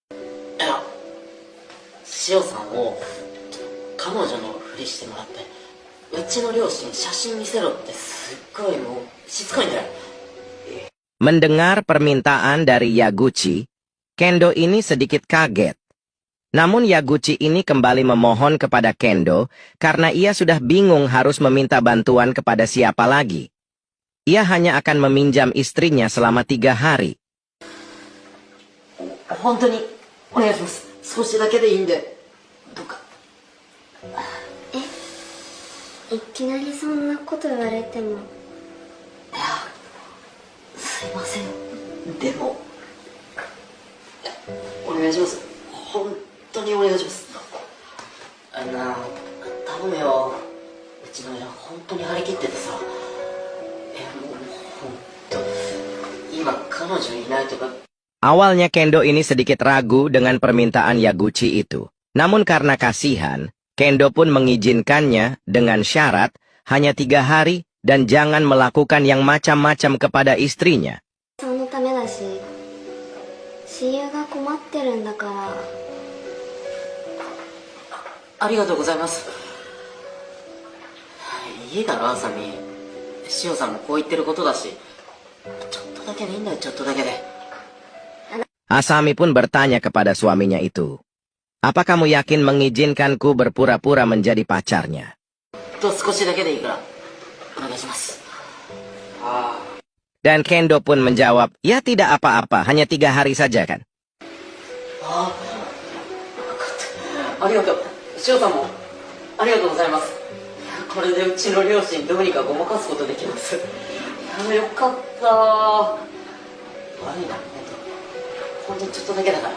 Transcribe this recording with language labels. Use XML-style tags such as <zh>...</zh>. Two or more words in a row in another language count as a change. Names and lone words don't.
<id>Mendengar permintaan dari Yaguchi, Kendo ini sedikit kaget. Namun Yaguchi ini kembali memohon kepada Kendo karena ia sudah bingung harus meminta bantuan kepada siapa lagi. Ia hanya akan meminjam istrinya selama 3 hari.</id> <ja>本当にお願いします。少しだけでいいんで、どうか。いきなりそんなこと言われても。いや、すいません。でも、お願いします。本当にお願いします。頼むよ。うちの親本当に張り切っててさ。もう本当、今彼女いないとか。</ja> <id>Awalnya Kendo ini sedikit ragu dengan permintaan Yaguchi itu. Namun karena kasihan, Kendo pun mengizinkannya dengan syarat hanya 3 hari dan jangan melakukan yang macam-macam kepada istrinya.</id> <ja>そのためだし、親友が困ってるんだから。ありがとうございます。いいだろ、あさみ。しおさんもこう言ってることだし。ちょっとだけでいいんだよ、ちょっとだけで。</ja> <id>Asami pun bertanya kepada suaminya itu. Apa kamu yakin mengizinkanku berpura-pura menjadi pacarnya?</id> <ja>少しだけでいいからお願いします。</ja> <id>Dan Kendo pun menjawab, ya tidak apa-apa, hanya 3 hari saja kan.</id> <ja>ありがとう。しおさんもありがとうございます。これでうちの両親どうにかごまかすことできます。いや、よかった。悪いな、本当にちょっとだけだから。</ja>